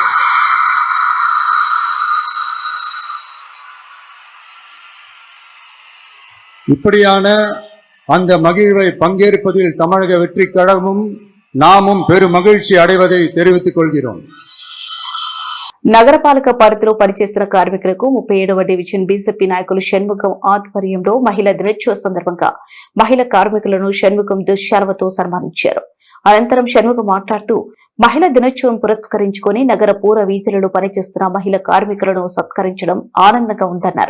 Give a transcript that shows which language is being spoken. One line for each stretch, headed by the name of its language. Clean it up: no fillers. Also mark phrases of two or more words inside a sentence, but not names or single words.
Tamil: இப்படியான அந்த மகிழ்வை பங்கேற்பதில் தமிழக வெற்றி கழகமும் நாமும் பெரும் மகிழ்ச்சி அடைவதை தெரிவித்துக் கொள்கிறோம்.
Telugu: నగరపాలక పరిధిలో పనిచేస్తున్న కార్మికులకు 37వ డివిజన్ బీజేపీ నాయకులు షణ్ముఖం ఆధ్వర్యంలో మహిళా దినోత్సవ సందర్భంగా మహిళా కార్మికులను షణ్ముఖం దుశ్శాలువతో సన్మానించారు. అనంతరం షణ్ముఖం మాట్లాడుతూ మహిళా దినోత్సవం పురస్కరించుకుని నగర పూర వీధులలో పనిచేస్తున్న మహిళా కార్మికులను సత్కరించడం ఆనందంగా ఉందన్నారు.